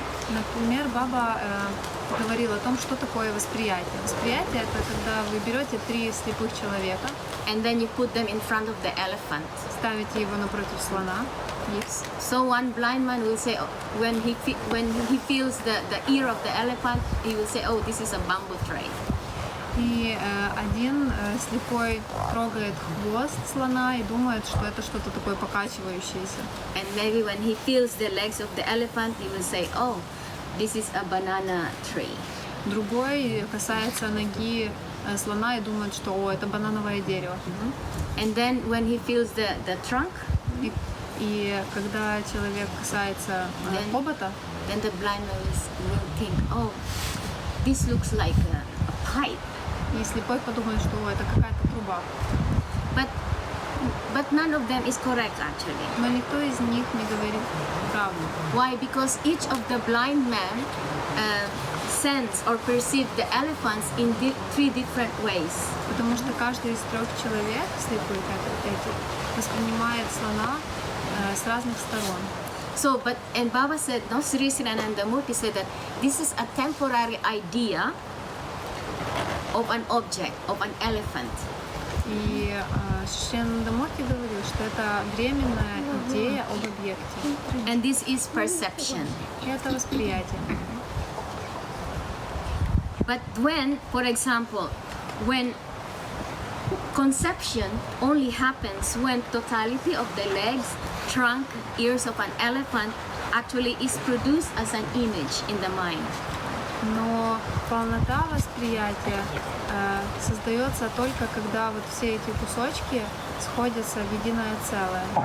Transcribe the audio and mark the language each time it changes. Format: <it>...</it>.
<ru>Например, Баба говорил о том, что такое восприятие. Восприятие — это когда вы берете три слепых человека,</ru> <en>and then you put them in front of the elephant.</en> <ru>Ставите его напротив слона.</ru> <en>Yes. So one blind man will say, when he feels the ear of the elephant, he will say, oh, this is a bamboo tray.</en> <ru>И один слепой трогает хвост слона и думает, что это что-то такое покачивающееся.</ru> <en>And maybe when he feels the legs of the elephant, he will say, oh, this is a banana tree.</en> <ru>Другой касается ноги слона и думает, что о, это банановое дерево.</ru> <en>And then when he feels the trunk,</en> <ru>и когда человек касается хобота,</ru> <en>then the blind man will think, oh, this looks like a pipe.</en> <ru>И слепой подумает, что это какая-то труба.</ru> <en>But none of them is correct actually.</en> <ru>Но никто из них не говорит правду.</ru> <en>Why? Because each of the blind men sense or perceive the elephants in three different ways.</en> <ru>Потому что каждый из трех человек слепых воспринимает слона с разных сторон.</ru> <en>So, and Baba said, no, Sri Ananda Murti said that this is a temporary idea of an object, of an elephant.</en> <ru>И Шри Ананда Мурти говорил, что это временная идея об объекте.</ru> <en>And this is perception.</en> <ru>И это восприятие.</ru> <en>But when, for example, when conception only happens when totality of the legs, trunk, ears of an elephant actually is produced as an image in the mind.</en> <ru>Но полнота восприятия создается только когда вот все эти кусочки сходятся в единое целое.</ru>